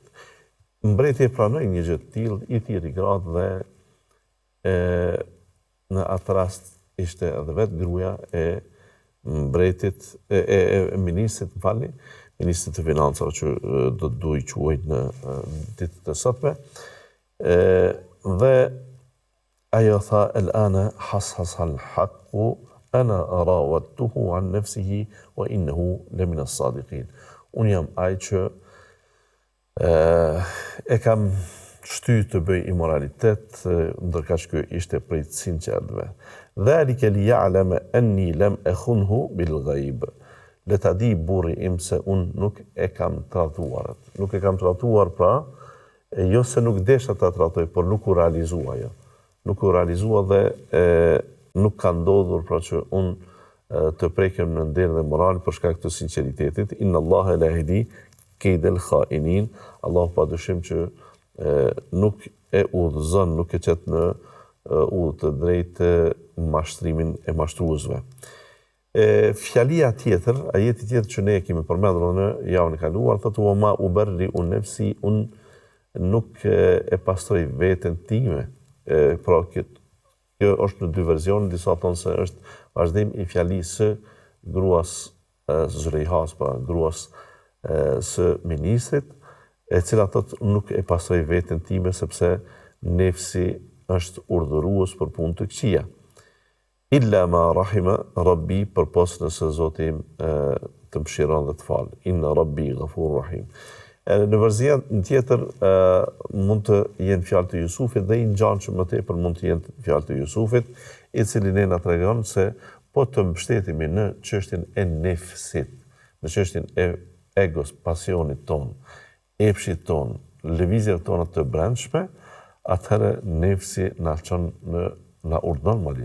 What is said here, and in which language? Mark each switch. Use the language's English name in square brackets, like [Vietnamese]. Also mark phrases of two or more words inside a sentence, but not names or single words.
[Albanian] Mbreti e pranoi një gjë të tillë, i thirri gratë dhe në atë rast ishte edhe vetë gruaja e mbretit, ministrit, ministrit të financave që do të duhet quajt në ditët e sotme, dhe ajo tha, [Arabic] الآن حصحص الحق أنا راودته عن نفسه وإنه لمن الصادقين. [Albanian] Unë jam ai që e kam shty të bëj immoralitet, ndërkaq ky ishte prej të sinqertëve. [Arabic] ذلك ليعلم أني لم أخنه بالغيب. [Albanian] Le ta di burri im se unë nuk e kam tradhuar. Nuk e kam tradhuar, pra, jo se nuk desha ta tradhoj, por nuk u realizua ajo. Nuk u realizua dhe nuk ka ndodhur, pra, që unë të prekem në nder dhe moral për shkak të sinqeritetit. [Arabic] إن الله لا يهدي كيد الخائنين. [Albanian] Allahu padyshim që nuk e udhëzon, nuk e çet në udhë të drejtë mashtrimin e mashtruesve. Fjalia tjetër, ajeti tjetër që ne e kemi përmendur në javën e kaluar, thotë [Arabic] وما أبرئ نفسي, [Albanian] unë nuk e pastroj veten time. Pra, kjo është në dy verzione, disa thonë se është vazhdim i fjalisë së gruas Züleyhas, pra gruas së ministrit, e cila thotë nuk e pastroj veten time sepse nefsi është urdhërues për punë të këqija. [Arabic] إلا ما رحم ربي, [Albanian] përpos nëse Zoti im të mëshiron dhe të falë. [Arabic] إن ربي غفور رحيم. [Albanian] Në verzion tjetër mund të jenë fjalë të Jusufit dhe i ngjanshëm më tepër mund të jenë fjalë të Jusufit, i cili ne na tregon se po të mbështetemi në çështjen e nefsit, në çështjen e egos, pasionit ton, epshit ton, lëvizjeve tona të brendshme, atëherë nefsi na çon na urdhon madje.